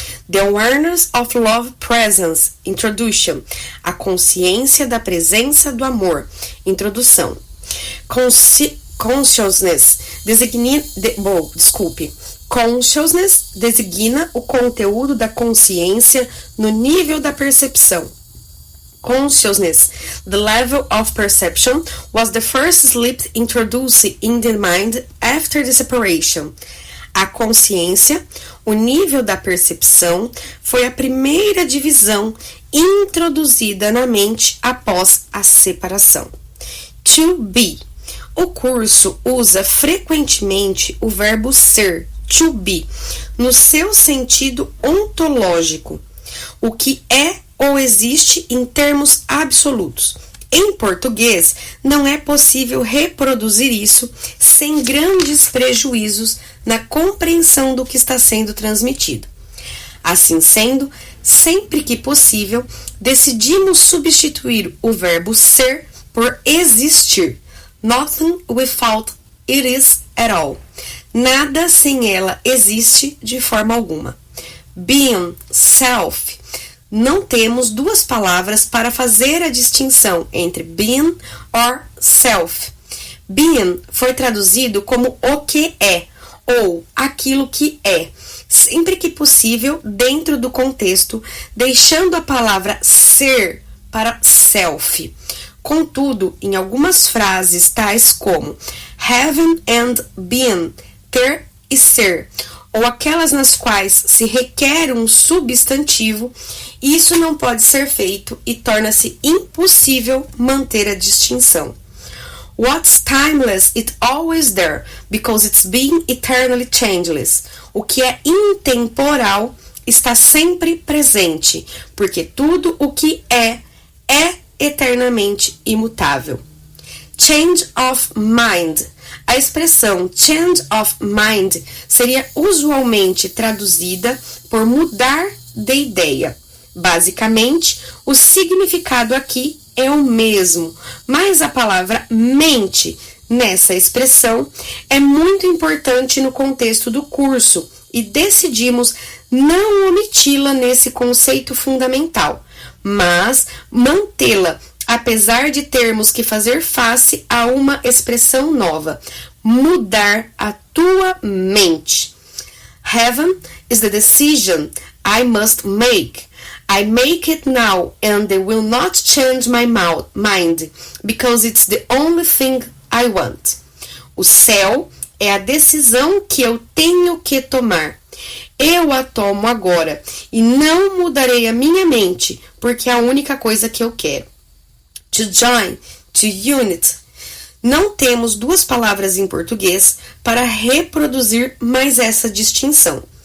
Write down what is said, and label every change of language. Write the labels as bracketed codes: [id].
[en] The awareness of love presence, introduction. [pt] A consciência da presença do amor, introdução. Consciousness designa o conteúdo da consciência no nível da percepção. [en] Consciousness, the level of perception, was the first slip introduced in the mind after the separation. [pt] A consciência, o nível da percepção, foi a primeira divisão introduzida na mente após a separação. [en] To be. [pt] O curso usa frequentemente o verbo ser, to be, no seu sentido ontológico, o que é ou existe em termos absolutos. Em português, não é possível reproduzir isso sem grandes prejuízos na compreensão do que está sendo transmitido. Assim sendo, sempre que possível, decidimos substituir o verbo ser por existir. [en] Nothing without it is at all. [pt] Nada sem ela existe de forma alguma. Being, self. Não temos duas palavras para fazer a distinção entre [en] being or self. [pt] Being foi traduzido como o que é, ou aquilo que é, sempre que possível dentro do contexto, deixando a palavra ser para self. Contudo, em algumas frases tais como [en] having and being, [pt] ter e ser, ou aquelas nas quais se requer um substantivo, isso não pode ser feito e torna-se impossível manter a distinção. [en] What's timeless is always there, because it's being eternally changeless. [pt] O que é intemporal está sempre presente, porque tudo o que é eternamente imutável. [en] Change of mind. [pt] A expressão change of mind seria usualmente traduzida por mudar de ideia. Basicamente, o significado aqui é o mesmo, mas a palavra mente nessa expressão é muito importante no contexto do curso e decidimos não omiti-la nesse conceito fundamental, mas mantê-la apesar de termos que fazer face a uma expressão nova. Mudar a tua mente. [en] Heaven is the decision I must make. I make it now and they will not change my mind because it's the only thing I want. [pt] O céu é a decisão que eu tenho que tomar. Eu a tomo agora e não mudarei a minha mente porque é a única coisa que eu quero. [en] To join, to unite. [pt] Não temos duas palavras em português para reproduzir mais essa distinção.